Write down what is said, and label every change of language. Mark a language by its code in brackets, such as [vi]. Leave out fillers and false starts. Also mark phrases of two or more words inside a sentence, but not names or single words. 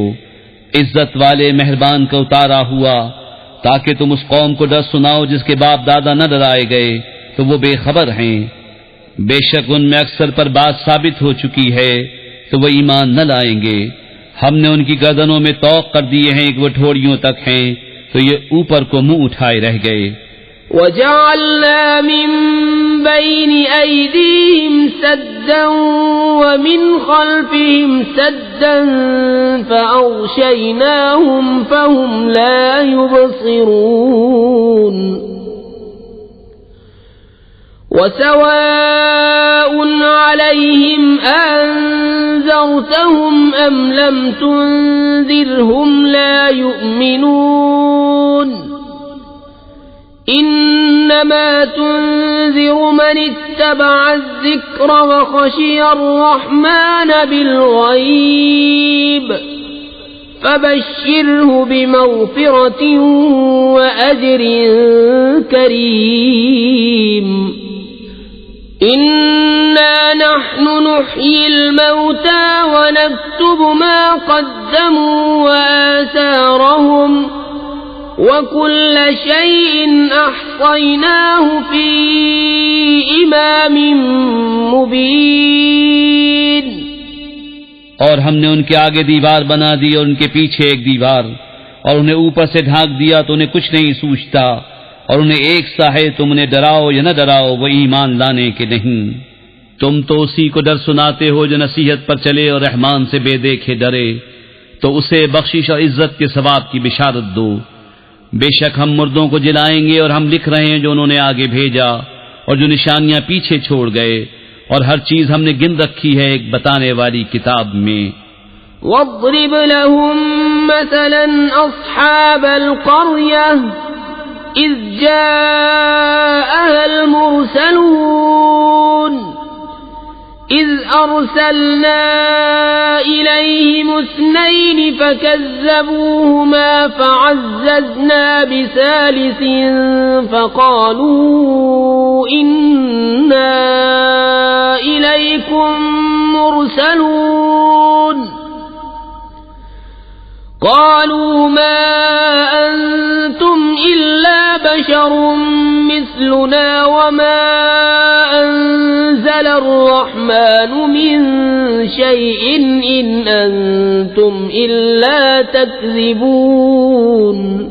[ur] عزت والے مہربان کا اتارا ہوا تاکہ تم اس قوم کو ڈر سناؤ جس کے باپ دادا نہ ڈرائے گئے تو وہ بےخبر ہیں. بیشک ان میں اکثر پر بات ثابت ہو چکی ہے تو وہ ایمان نہ لائیں گے. ہم نے ان کی گردنوں میں طوق کر دیے ہیں کہ وہ ٹھوڑیوں تک ہیں تو یہ اوپر کو منہ اٹھائے رہ گئے. [ar] وجعلنا من بين أيديهم سدا ومن خلفهم سدا فأغشيناهم فهم لا يبصرون. وسواء عليهم أأنذرتهم أم لم تنذرهم لا يؤمنون. إنما تنذر من اتبع الذكر وخشي الرحمن بالغيب فبشره بمغفرة وأجر كريم. إنا نحن نحيي الموتى ونكتب ما قدموا وآثارهم وكل شيء أحصيناه في إمام مبين. [ur] اور ہم نے ان کے آگے دیوار بنا دی اور ان کے پیچھے ایک دیوار، اور انہیں اوپر سے ڈھانک دیا تو انہیں کچھ نہیں سوجھتا، اور انہیں ایک سا ہے تم انہیں ڈراؤ یا نہ ڈراؤ وہ ایمان لانے کے نہیں. تم تو اسی کو ڈر سناتے ہو جو نصیحت پر چلے اور رحمان سے بےدیکھے ڈرے، تو اسے بخشش اور عزت کے ثواب کی بشارت دو. بیشک ہم مردوں کو جلائیں گے اور ہم لکھ رہے ہیں جو انہوں نے آگے بھیجا اور جو نشانیاں پیچھے چھوڑ گئے، اور ہر چیز ہم نے گن رکھی ہے ایک بتانے والی کتاب میں. [ar] واضرب لهم مثلا أصحاب القرية إذ جاءها المرسلون إذ أرسلنا إليهم اثنين فكذبوهما فعززنا بثالث فقالوا إنا إليكم مرسلون. قالوا ما أنتم إلا بشر مثلنا وما أنزل الرحمن من شيء إن أنتم إلا تكذبون.